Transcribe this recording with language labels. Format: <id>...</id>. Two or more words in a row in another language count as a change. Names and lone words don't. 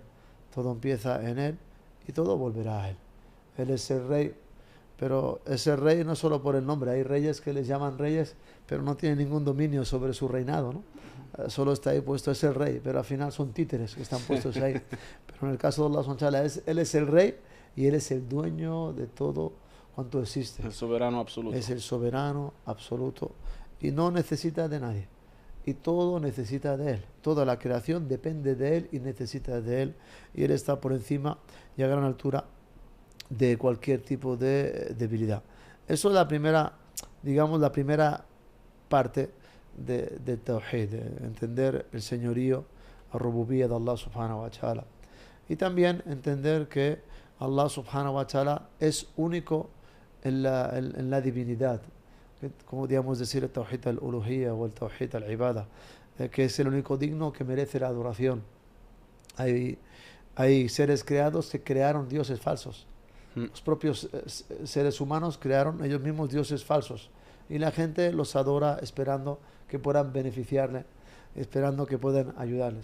<es>Todo empieza en Él y todo volverá a Él. Él es el rey, pero ese rey no solo por el nombre. Hay reyes que les llaman reyes, pero no tienen ningún dominio sobre su reinado, ¿no? Solo está ahí puesto, es el rey, pero al final son títeres que están puestos ahí. Pero en el caso de Allah</es> <ar>سبحانه وتعالى,</ar> <es>Él es el rey y Él es el dueño de todo cuanto existe. El soberano absoluto. Es el soberano absoluto y no necesita de nadie. Y todo necesita de Él. Toda la creación depende de Él y necesita de Él. Y Él está por encima y a gran altura de cualquier tipo de debilidad. Eso es la primera, digamos, la primera parte de Tawhid, de entender el señorío, la rububía de Allah</es> <ar>سبحانه وتعالى.</ar> <es>Y también entender que Allah</es> <ar>سبحانه وتعالى</ar> <es>es único en la divinidad. Como digamos decir el</es> <ar>توحيد الألوهية</ar> <es>o el</es> <ar>توحيد العبادة,</ar> <es>que es el único digno que merece la adoración. Hay seres creados que crearon dioses falsos. Los propios seres humanos crearon ellos mismos dioses falsos y la gente los adora esperando que puedan beneficiarle, esperando que puedan ayudarles.</es>